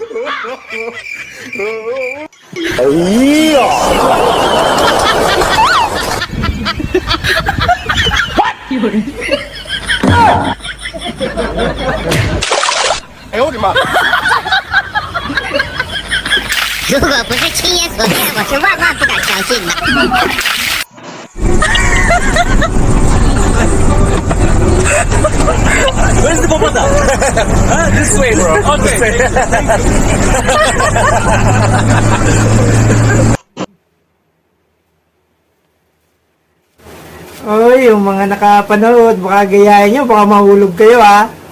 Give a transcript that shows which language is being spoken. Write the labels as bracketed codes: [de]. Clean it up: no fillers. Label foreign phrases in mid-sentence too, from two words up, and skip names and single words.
[tl] Ay, oh, di ba? [zh] 如果不是亲眼所见，我是万万不敢相信的。 [en] This way, bro. Okay. [tl] Oy, yung mga nakapanood, baka gayahin nyo, baka mahulog kayo ha.